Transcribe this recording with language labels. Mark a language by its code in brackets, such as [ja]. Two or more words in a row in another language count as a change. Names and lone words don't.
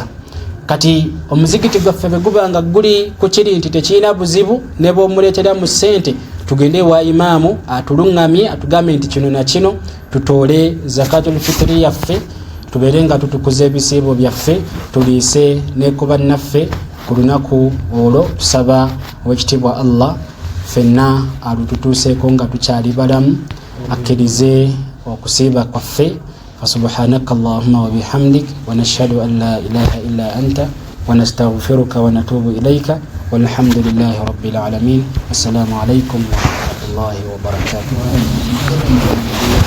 [lg] Kati omuzigiti gwaffe bwe guba nga guli ku kiri nti tekirina buzibu, ne bw'omuleetera mu ssente, tugende wa imaamu atuluŋŋamye atugambe nti kino na kino, tutoole [ar] زكاة الفطر [lg] yaffe, tubeere nga tutukuza ebisiibo byaffe, tuliise ne ku bannaffe ku lunaku olwo. Tusaba owekitiibwa Allah ffenna alututuuseeko nga tukyali balamu, akkirize okusiiba kwaffe. [ar] فسبحانك اللهم وبحمدك ونشهد أن لا إله إلا أنت ونستغفرك ونتوب إليك والحمد لله رب العالمين. السلام عليكم ورحمة الله وبركاته.